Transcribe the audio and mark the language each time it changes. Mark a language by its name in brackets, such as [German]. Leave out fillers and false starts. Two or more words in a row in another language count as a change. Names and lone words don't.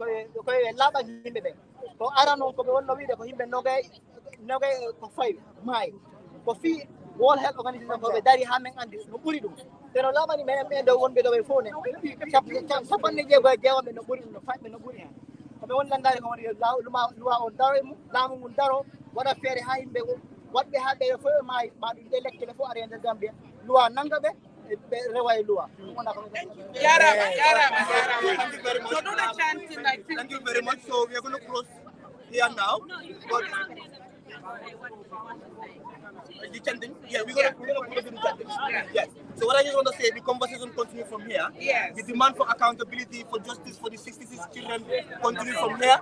[Fula] ko laaɓa yimɓe ɓe ko ara noon koɓe wonno wiide ko yimɓe nogay ko fayi maayi ko fi World Health Organization ko ɓe dari ha men andi no ɓuri ɗum te no laaɓani men ɓe ɗo wonɓe ɗo ɓe fof ne capanɗe jeegoye jeewoɓe no ɓuri ɗum no faɓɓe no ɓuri hen koɓe woni landade ko woni luwa on daro e mum laamu mum daro waɗa feere ha yimɓe waɗɓe ha ɓeɗo fof e maayi ma ɗum de lekkele fof ari e nder Gambia luwa nanga ɓe rewa e luwa Yarama. [English] So do the chanting like thank you very much. So we are going to close here now. But the chanting, yeah, we're gonna close the chanting. Yes. So what I just want to say, the conversation continue from here. Yes. The demand for accountability, for justice for the 66 children continue from here.